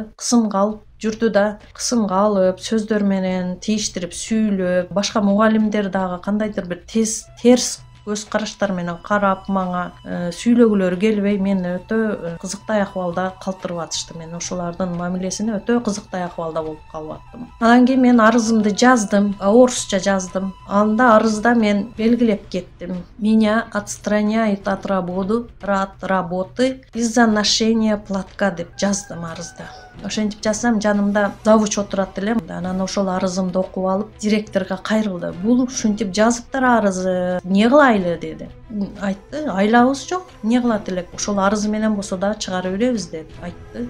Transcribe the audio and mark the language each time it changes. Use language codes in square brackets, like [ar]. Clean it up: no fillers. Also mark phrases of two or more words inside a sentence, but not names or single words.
[ky] Кысымга алып жүрдү да, кысымга алып сөздөр менен тийиштирип сүйлөп, башка мугалимдер дагы кандайдыр бир терс көз караштар менен карап мага сүйлөгүлөрү келбей, мени өтө кызыктай акыбалда калтырып атышты. Мен ошолордун мамилесине өтө кызыктай акыбалда болуп калып аттым. Анан кийин мен арызымды жаздым, орусча жаздым. Анда арызда мен белгилеп кеттим. [ru] Меня отстраняют от работы из-за ношения платка [ky] деп жаздым арызда. Ошентип жазсам, жанымда завуч отурат эле. Анан ошол арызымды окуп алып, директорго кайрылды. Бул ушинтип жазыптыр арызы, эмне кылайлы деди. Айтты, айлабыз жок, эмне кылат элек, ошол арызы менен болсо дагы чыгарып беребиз деп айтты.